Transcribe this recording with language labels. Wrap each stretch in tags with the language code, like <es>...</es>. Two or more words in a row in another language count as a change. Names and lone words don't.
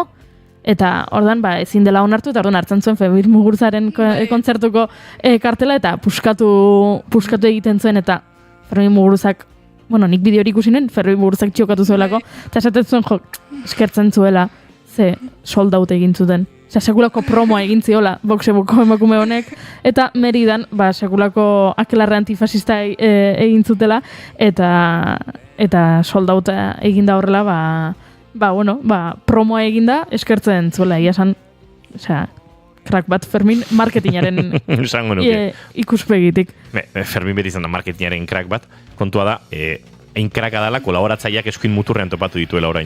<eu>Eta ordan ezin dela onartu, eta ordan hartzen zuen Fermin Muguruzaren kontzertuko kartela, eta puskatu egiten zuen, eta Fermin Muguruzak, nik bideo hori ikusi nuen, Fermin Muguruzak txokatu zuelako, eta esaten zuen, eskertzen zuela, ze</eu> <en>sold out</en> <eu>egin zuten. Sekulako promoa egin ziola Voxeko emakume honek, eta Meridan sekulako akelarre antifasista egin zutela, eta</eu> <en>sold out</en> <eu>egin da horrela, promoa egin da, eskertzen zuela, iasan, crack bat Fermin marketingaren ikuspegitik. Fermin beti izan da marketingaren crack bat, kontua da, egin kraka dela kolaboratzaileak eskuin muturrean topatu dituela orain,</eu>